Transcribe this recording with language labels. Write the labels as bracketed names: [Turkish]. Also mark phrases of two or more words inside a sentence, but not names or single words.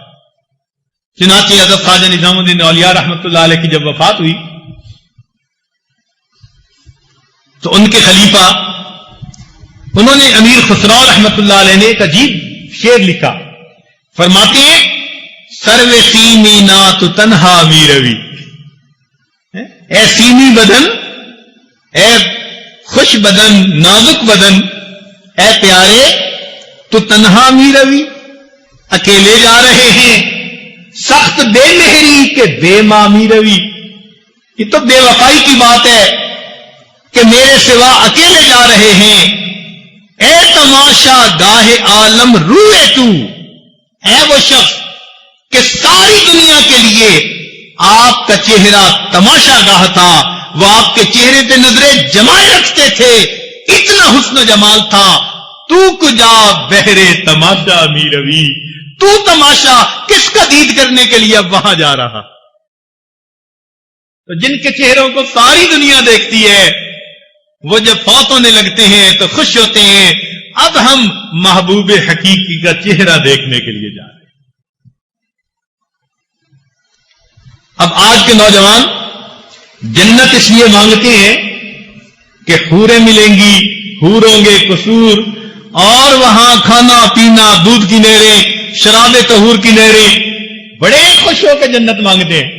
[Urdu] چنانچہ حضرت خواجہ نظام الدین اولیاء رحمۃ اللہ علیہ کی جب وفات ہوئی تو ان کے خلیفہ انہوں نے امیر خسرو رحمۃ اللہ علیہ نے ایک عجیب شعر لکھا. فرماتے ہیں [Persian] سرو سیمی نات تنہا می روی، [Urdu] اے سیمی بدن، اے خوش بدن، نازک بدن، اے پیارے تو [Persian] تنہا می روی، [Urdu] اکیلے جا رہے ہیں، [Persian] سخت بے مہری کے بے مامی روی. [Urdu] یہ تو بے وفائی کی بات ہے کہ میرے سوا اکیلے جا رہے ہیں. [Persian] اے تماشا گاہ عالم روئے تو، [Urdu] اے وہ شخص کہ ساری دنیا کے لیے آپ کا چہرہ تماشا گاہ تھا، وہ آپ کے چہرے پہ نظریں جمائے رکھتے تھے، اتنا حسن و جمال تھا. [Persian] تو کجا بہرے تماشا می روی، [Urdu] تو تماشا کس کا دید کرنے کے لیے اب وہاں جا رہا؟ تو جن کے چہروں کو ساری دنیا دیکھتی ہے وہ جب فوت ہونے لگتے ہیں تو خوش ہوتے ہیں، اب ہم محبوب حقیقی کا چہرہ دیکھنے کے لیے جا رہے ہیں. اب آج کے نوجوان جنت اس لیے مانگتے ہیں کہ حوریں ملیں گی، حور ہوں گے قصور، اور وہاں کھانا پینا، دودھ کی نہریں، شراب طہور کی نہریں، بڑے خوش ہو کے جنت مانگتے ہیں.